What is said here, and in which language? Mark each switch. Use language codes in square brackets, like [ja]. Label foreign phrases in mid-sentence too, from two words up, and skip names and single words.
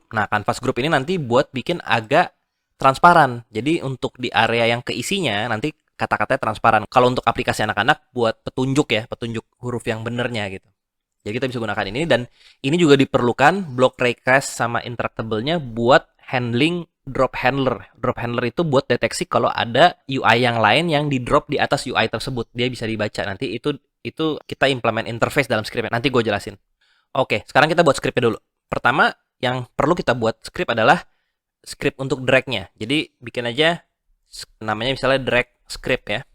[id] Nah, [en] canvas group [id] ini nanti buat bikin agak transparan. Jadi untuk di area yang keisinya nanti kata-katanya transparan. Kalau untuk aplikasi anak-anak buat petunjuk ya, petunjuk huruf yang benernya gitu. Jadi kita bisa gunakan ini dan ini juga diperlukan [en] block request [id] sama interactable-nya buat [en] handling drop handler. Drop handler [id] itu buat deteksi kalau ada UI yang lain yang di drop di atas UI tersebut. Dia bisa dibaca. Nanti itu kita [en] implement interface [id] dalam scriptnya. Nanti gue jelasin. Oke, sekarang kita buat scriptnya dulu. Pertama, yang perlu kita buat script adalah script untuk drag-nya. Jadi bikin aja namanya misalnya [en] drag script [id] ya.